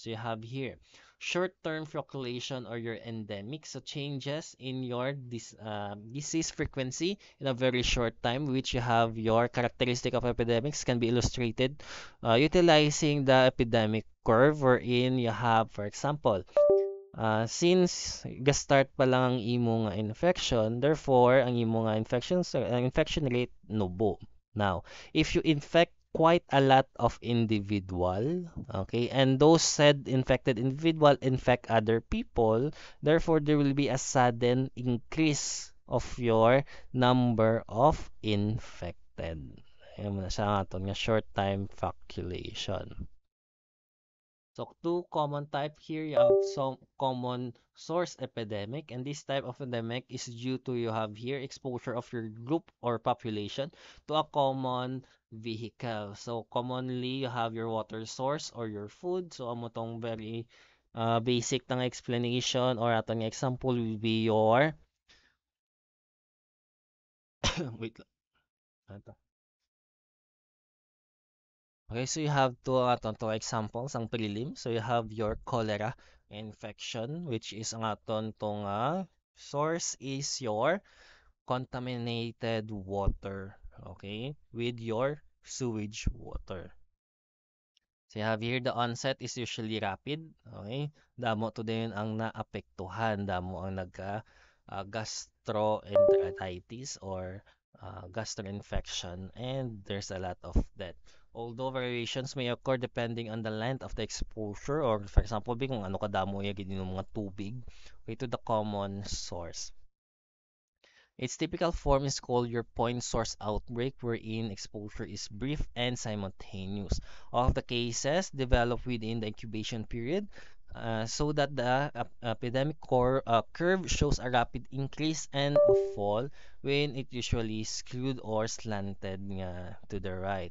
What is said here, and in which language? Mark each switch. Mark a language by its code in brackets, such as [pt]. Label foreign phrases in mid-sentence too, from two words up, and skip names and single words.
[en] So you have here short-term fluctuation or your endemic, so changes in your disease frequency in a very short time, which you have your characteristic of epidemics can be illustrated utilizing the epidemic curve wherein you have, for example, since [hil] ga-start pa lang ang imo nga infection, [en] therefore [hil] ang imo nga infection rate nubo. [en] Now, if you infect quite a lot of individual, okay, and those said infected individual infect other people, therefore there will be a sudden increase of your number of infected. [hil] Ayan mo na siya nga nga [en] short time calculation. So two common type here, you have some common source epidemic, and this type of epidemic is due to you have here exposure of your group or population to a common vehicle. So commonly you have your water source or your food. So [hil] amo tong [en] very basic ng explanation or atong example will be your wait lang. Ano Okay, so you have two examples ang prelim. So you have your cholera infection, which is [hil] ang aton tong [en] source is your contaminated water, okay, with your sewage water. So you have here the onset is usually rapid, okay? [hil] Damo to din ang naapektuhan, damo ang nagka gastroenteritis or gastroinfection, [en] and there's a lot of that. Although variations may occur depending on the length of the exposure or for example, [hil] kung ano kadamo yung ginom mga tubig okay, [en] to the common source. Its typical form is called your point source outbreak, wherein exposure is brief and simultaneous. All of the cases develop within the incubation period, so that the epidemic curve shows a rapid increase and a fall when it usually skewed or slanted to the right.